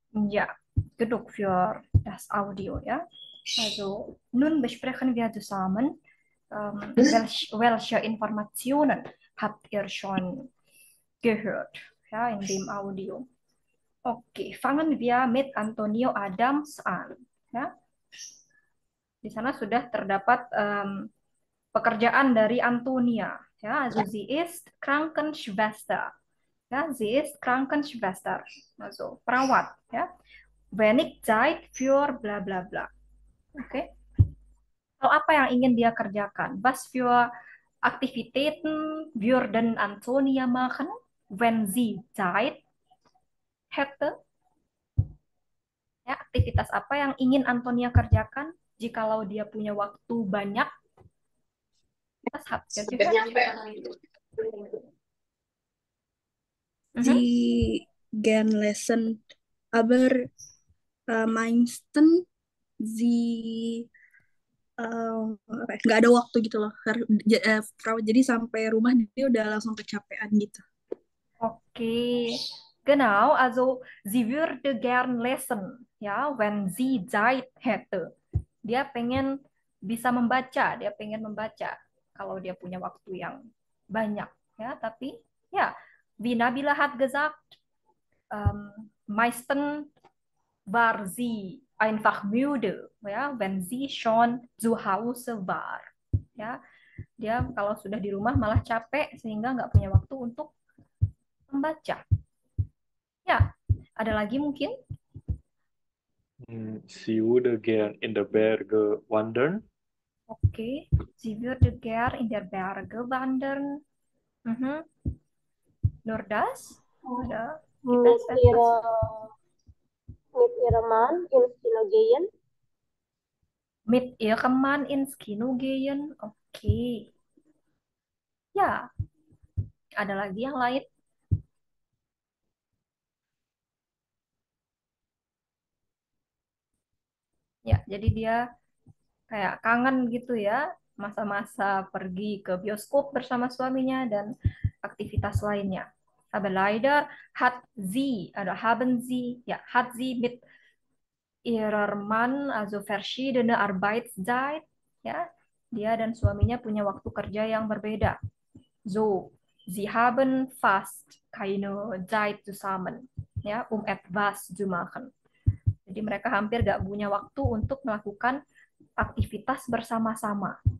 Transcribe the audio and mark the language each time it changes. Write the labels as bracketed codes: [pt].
[de] Ja, genug für das Audio, ja. Also, nun besprechen wir zusammen, welche Informationen habt ihr schon gehört, ja, in dem Audio. Oke, fangen wir mit Antonio Adams an, ya. [id] Di sana sudah terdapat pekerjaan dari Antonia, ya. [de] Also, sie ist Krankenschwester. Ja, sie ist Krankenschwester, also perawat, ya. Wenig Zeit für bla bla bla. Oke. [id] Lalu apa yang ingin dia kerjakan? [de] Was für Aktivitäten würden Antonia machen, wenn sie Zeit hätte? [id] Ya, aktivitas apa yang ingin Antonia kerjakan jikalau dia punya waktu banyak? [de] Das habt ihr gehört? Sie gern lesen, aber meistens sie [id] nggak ada waktu gitu loh. Jadi sampai rumah dia udah langsung kecapean gitu. [de] Okay, genau, also sie würde gern lesen, ya, wenn sie Zeit hätte. [id] Dia pengen bisa membaca, dia pengen membaca kalau dia punya waktu yang banyak, ya, tapi ya, [de] wie Nabila hat gesagt, meistens war sie einfach müde, ya, wenn sie schon zu Hause war, [id] ya. Dia kalau sudah di rumah malah capek sehingga nggak punya waktu untuk membaca. Ya, ada lagi mungkin? [de] Sie würde gern in der Berge wandern. Okay, sie würde gern in der Berge wandern. Nur das? Oder gibt es etwas? Mit ihrem Mann ins Kino gehen. Mit ihrem Mann ins Kino gehen. [id] Okay. Ya, ada lagi yang lain? Ya, jadi dia kayak kangen gitu ya, masa-masa pergi ke bioskop bersama suaminya dan aktivitas lainnya. [de] Aber leider hat sie, oder haben sie, ja, hat sie mit ihrer Mann, also verschiedene Arbeitszeit, ya, [id] dia dan suaminya punya waktu kerja yang berbeda. [de] So, sie haben fast keine Zeit zusammen. ya, etwas zu machen. [id] Jadi mereka hampir gak punya waktu untuk melakukan aktivitas bersama-sama.